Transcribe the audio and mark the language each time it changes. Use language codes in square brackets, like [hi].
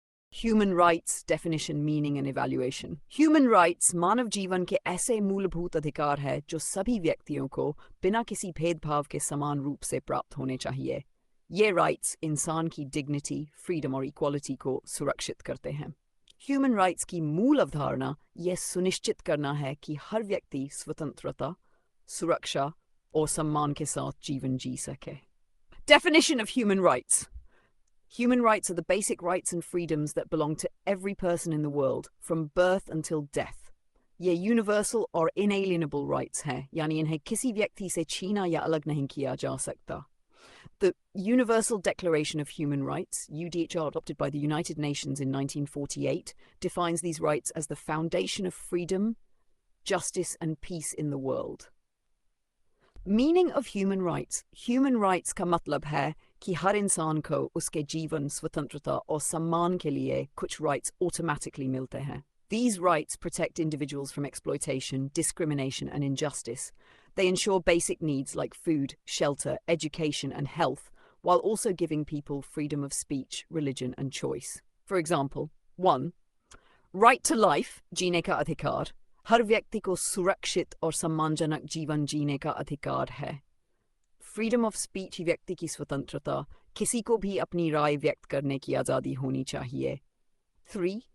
[en] Human rights definition, meaning and evaluation. [hi] Human rights मानव जीवन के ऐसे मूलभूत अधिकार है जो सभी व्यक्तियों को बिना किसी भेदभाव के समान रूप से प्राप्त होने चाहिए। ये राइट्स इंसान की डिग्निटी, फ्रीडम और इक्वालिटी को सुरक्षित करते हैं। ह्यूमन राइट्स की मूल अवधारणा यह सुनिश्चित करना है कि हर व्यक्ति स्वतंत्रता, सुरक्षा और सम्मान के साथ जीवन जी सके। [en] Definition of human rights. Human rights are the basic rights and freedoms that belong to every person in the world, from birth until death. [hi] ये universal और inalienable rights हैं, यानी इन्हें किसी व्यक्ति से छीना या अलग नहीं किया जा सकता। [en] The Universal Declaration of Human Rights, UDHR, adopted by the United Nations in 1948, defines these rights as the foundation of freedom, justice and peace in the world. Meaning of human rights. [hi] Human rights का मतलब है कि हर इंसान को उसके जीवन, स्वतंत्रता और सम्मान के लिए कुछ rights automatically मिलते हैं. [en] These rights protect individuals from exploitation, discrimination and injustice. They ensure basic needs like food, shelter, education and health, while also giving people freedom of speech, religion and choice. For example, 1. Right to life, [hi] जीने का अधिकार. हर व्यक्ति को सुरक्षित और सम्मानजनक जीवन जीने का अधिकार है। फ्रीडम ऑफ स्पीच, व्यक्ति की स्वतंत्रता, किसी को भी अपनी राय व्यक्त करने की आज़ादी होनी चाहिए। 3.